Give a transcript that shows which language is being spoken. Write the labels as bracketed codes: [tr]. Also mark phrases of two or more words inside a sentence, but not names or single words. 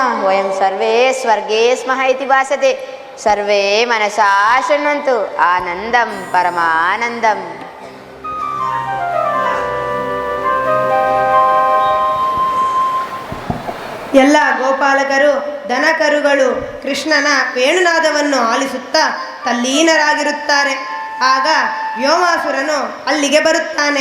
[sa] वयं सर्वे स्वर्गे स्मः इति भासते। सर्वे मनसा शृण्वन्तु। आनन्दं परमानन्दम्। [kn] ಎಲ್ಲ ಗೋಪಾಲಕರು ದನಕರುಗಳು ಕೃಷ್ಣನ ವೇಣುನಾದವನ್ನು ಆಲಿಸುತ್ತಾ ತಲ್ಲೀನರಾಗಿರುತ್ತಾರೆ. ಆಗ ವ್ಯೋಮಾಸುರನು ಅಲ್ಲಿಗೆ ಬರುತ್ತಾನೆ.